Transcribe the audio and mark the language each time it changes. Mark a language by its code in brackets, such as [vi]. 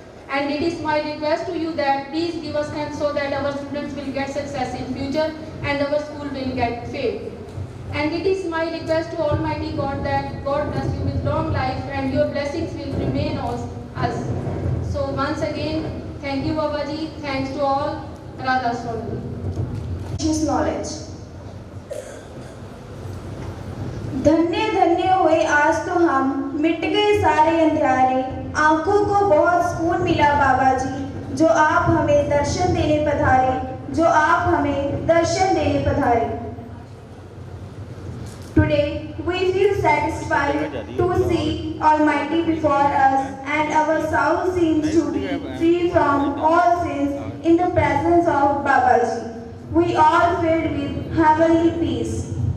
[en] And it is my request to you that please give us hands so that our students will get success in future and our school will get fame. And it is my request to Almighty God that God bless you with long life and your blessings will remain on us. So once again, thank you Babaji, thanks to all, Radha Swami. Knowledge. [hi] धन्य धन्य हुए आज तो हम, मिट गए सारे अंधियारे, आंखों को बहुत सुकून मिला बाबा जी, जो आप हमें दर्शन देने पधारे, जो आप हमें दर्शन देने पधारे. [en] Today we feel satisfied to see Almighty before us, and our soul seems to be free from all sins in the presence of Babaji. We all filled with heavenly peace.